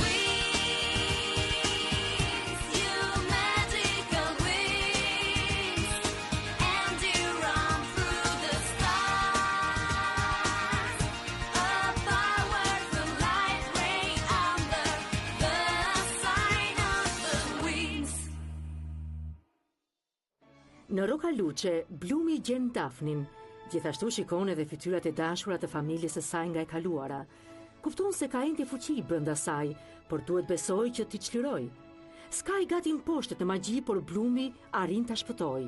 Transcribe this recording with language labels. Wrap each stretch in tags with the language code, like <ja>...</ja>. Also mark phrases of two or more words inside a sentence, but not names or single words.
<en>Wings, you magical wings, and you run through the stars. A powerful light ray under the sign of the wings.</en> <sq>Në Roka Luce, Blumi gjen Dafnin. Gjithashtu shikon edhe fytyrat e dashura të familjes së saj nga e kaluara. Kupton se ka ende fuqi brenda saj, por duhet besoj që t'i çliroj. S'ka i gati mposhtet në magji, por Blumi arrin ta shpëtoj.</sq>